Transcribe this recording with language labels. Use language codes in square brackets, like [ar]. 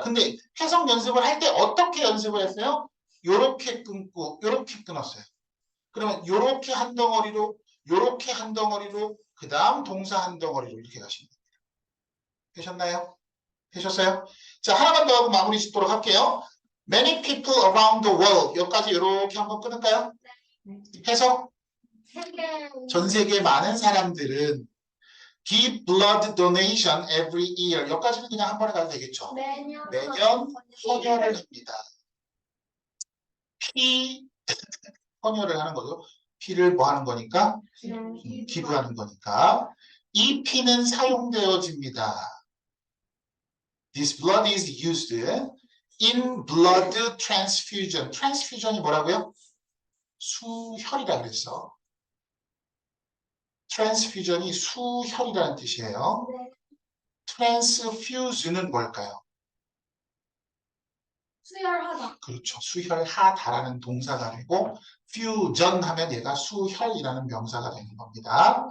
[ko] 근데 해석 연습을 할 때 어떻게 연습을 했어요? 요렇게 끊고 요렇게 끊었어요. 그러면 요렇게 한 덩어리로 요렇게 한 덩어리로 그 다음 동사 한 덩어리로 이렇게 가시면 됩니다. 되셨나요? 되셨어요? 자, 하나만 더 하고 마무리 짓도록 할게요. [en] Many people around the world [ko] 여기까지 이렇게 한번 끊을까요? 해석 세계 전 세계 많은 사람들은 [en] give blood donation every year. [ko] 여기까지는 그냥 한 번에 가도 되겠죠. 매년 헌혈을 합니다. 피 헌혈을 하는 거죠. 피를 뭐 하는 거니까? 기부하는 거니까. 이 피는 사용되어집니다. [en] This blood is used in blood transfusion. [ko] transfusion이 뭐라고요? 수혈이라 그랬어. transfusion이 수혈이라는 뜻이에요. 네. transfuse는 뭘까요? 수혈하다. 그렇죠. 수혈하다라는 동사가 되고 fusion 하면 얘가 수혈이라는 명사가 되는 겁니다.